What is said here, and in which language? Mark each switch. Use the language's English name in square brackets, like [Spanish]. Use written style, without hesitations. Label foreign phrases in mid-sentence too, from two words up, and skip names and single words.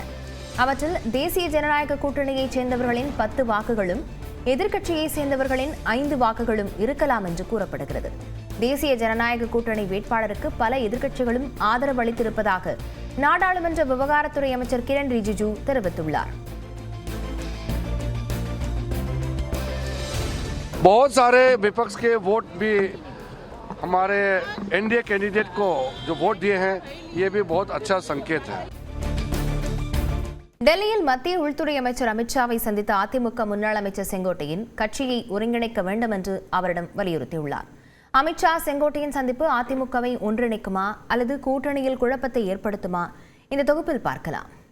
[Tamil] அவற்றில் தேசிய ஜனநாயக கூட்டணியைச் சேர்ந்தவர்களின் 10 வாக்குகளும் எதிர்க்கட்சியைச் சேர்ந்தவர்களின் 5 வாக்குகளும் இருக்கலாம் என்று கூறப்படுகிறது. தேசிய ஜனநாயக கூட்டணி வேட்பாளருக்கு பல எதிர்க்கட்சிகளும் ஆதரவு அளித்திருப்பதாக நாடாளுமன்ற விவகாரத்துறை அமைச்சர் கிரண் ரிஜிஜு தெரிவித்துள்ளார். [Hindi] बहुत सारे विपक्ष के वोट भी हमारे [English] NDA candidate [Hindi] को जो वोट दिए हैं ये भी बहुत अच्छा संकेत है. [Tamil] டெல்லியில் மத்திய உள்துறை அமைச்சர் அமித்ஷாவை சந்தித்த அதிமுக முன்னாள் அமைச்சர் செங்கோட்டையன் கட்சியை ஒருங்கிணைக்க வேண்டும் என்று அவரிடம் வலியுறுத்தியுள்ளார். அமித்ஷா செங்கோட்டையன் சந்திப்பு அதிமுகவை ஒன்றிணைக்குமா அல்லது கூட்டணியில் குழப்பத்தை ஏற்படுத்துமா? இந்த தொகுப்பில் பார்க்கலாம்.